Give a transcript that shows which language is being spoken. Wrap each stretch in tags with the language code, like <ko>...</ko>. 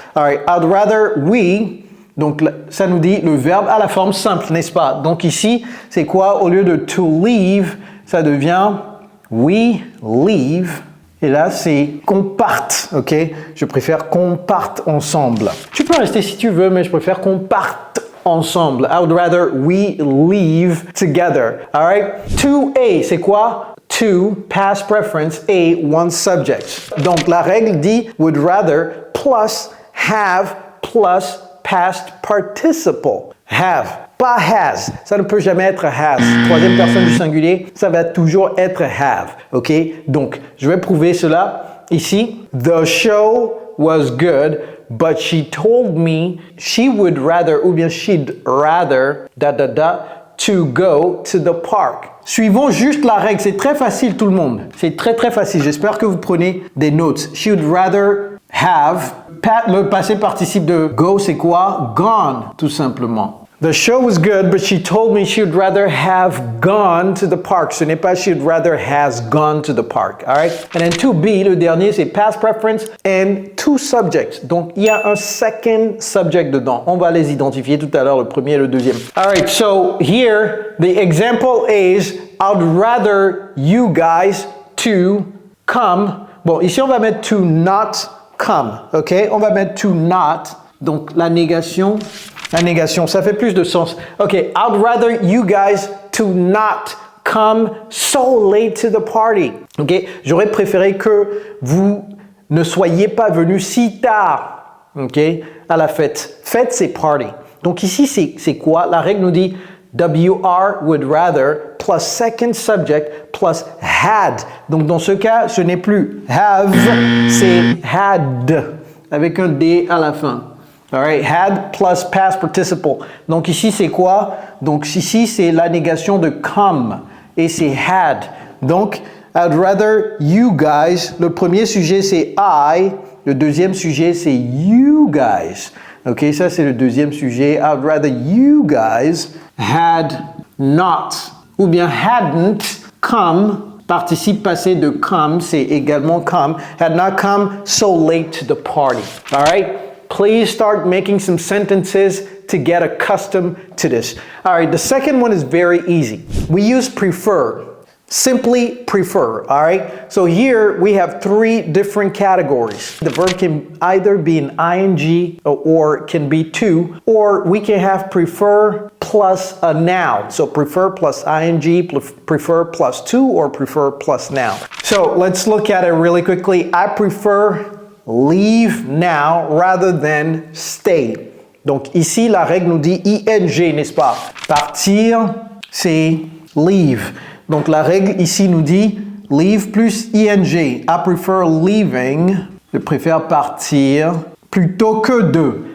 <en>All right, I'd rather we,</en> <fr>donc ça nous dit le verbe à la forme simple, n'est-ce pas? Donc ici, c'est quoi? Au lieu de to leave, ça devient we leave. Et là, c'est qu'on parte, ok? Je préfère qu'on parte ensemble. Tu peux rester si tu veux, mais je préfère qu'on parte ensemble.</fr> <en>I would rather we leave together. All right? 2A,</en> <fr>c'est quoi?</fr> <en>2, past preference, A, 1 subject.</en> <fr>Donc la règle dit</fr> <en>would rather plus have plus past participle.</en> <fr>Have. pas has. Ça ne peut jamais être has. Troisième personne du singulier, ça va toujours être have. OK? Donc, je vais prouver cela ici.</fr> <en>The show was good, but she told me she would rather,</en> <fr>ou bien</fr> <en>she'd rather, to go to the park.</en> <fr>Suivons juste la règle. C'est très facile, tout le monde. C'est très, très facile. J'espère que vous prenez des notes.</fr> <en>She would rather have.</en> <fr>Le passé participe de go, c'est quoi? Gone, tout simplement.</fr> <en>The show was good, but she told me she would rather have gone to the park.</en> <fr>Ce n'est pas</fr> <en>she would rather has gone to the park. All right? And then 2B,</en> <fr>le dernier, c'est</fr> <en>past preference and two subjects.</en> <fr>Donc, il y a un second subject dedans. On va les identifier tout à l'heure, le premier et le deuxième.</fr> <en>All right, so here, the example is, I'd rather you guys to come.</en> <fr>Bon, ici, on va mettre to not come. OK? On va mettre to not. Donc, la négation, ça fait plus de sens.</fr> <en>OK, I'd rather you guys to not come so late to the party.</en> <fr>OK, j'aurais préféré que vous ne soyez pas venus si tard, OK, à la fête. Fête, c'est party. Donc ici, c'est quoi? La règle nous dit WR would rather plus second subject plus had. Donc dans ce cas, ce n'est plus have, c'est had avec un D à la fin.</fr> <en>All right, had plus past participle.</en> <fr>Donc ici, c'est quoi? Donc ici, c'est la négation de come et c'est had. Donc,</fr> <en>I'd rather you guys.</en> <fr>Le premier sujet, c'est I. Le deuxième sujet, c'est you guys. OK, ça, c'est le deuxième sujet.</fr> <en>I'd rather you guys had not</en> <fr>ou bien</fr> <en>hadn't come.</en> <fr>Participe passé de come, c'est également come.</fr> <en>Had not come so late to the party. All right? Please start making some sentences to get accustomed to this. All right, the second one is very easy. We use prefer. Simply prefer, all right? So here we have three different categories. The verb can either be an ing or can be to, or we can have prefer plus a noun. So prefer plus ing, prefer plus to, or prefer plus noun. So let's look at it really quickly. I prefer leave now rather than stay.</en> <fr>Donc ici, la règle nous dit ing, n'est-ce pas? Partir, c'est leave. Donc la règle ici nous dit leave plus ing.</fr> <en>I prefer leaving.</en> <fr>Je préfère partir plutôt que de.</fr>